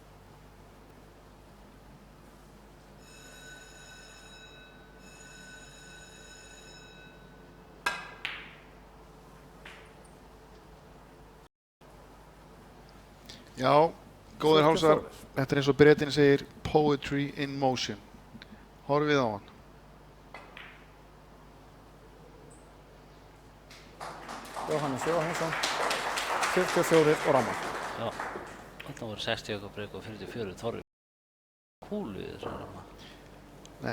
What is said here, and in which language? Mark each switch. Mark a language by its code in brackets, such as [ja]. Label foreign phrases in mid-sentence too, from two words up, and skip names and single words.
[is] Já, góðir hálsar. 44. Þetta eins og Bretinn segir [en] poetry in motion. [is] Horfið á hann. Jóhannes Jóhannesson, 44 og ramma. Já, þarna voru 60 eitthvað breyk og 44 Þorri. Kúlu í þessu ramma. Nei.